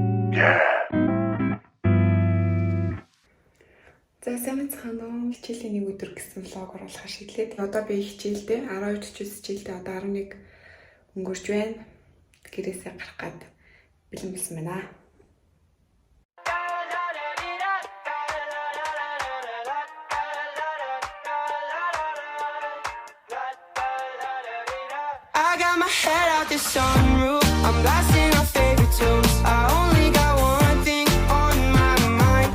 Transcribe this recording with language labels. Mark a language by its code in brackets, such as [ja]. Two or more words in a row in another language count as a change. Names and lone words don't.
[mn] За сайн мэцхан уу. Хичээлийн нэг өдөр гэсэн влог оруулахаар шийдлээ. Одоо би хичээлдээ 12:40 хичээлдээ одоо 11 өнгөрч байна. Гэрээсээ гарах гад бэлэн болсон байна. [en] I got my head out the sunroof. I'm blasting our favorite tunes. I only got one thing on my mind.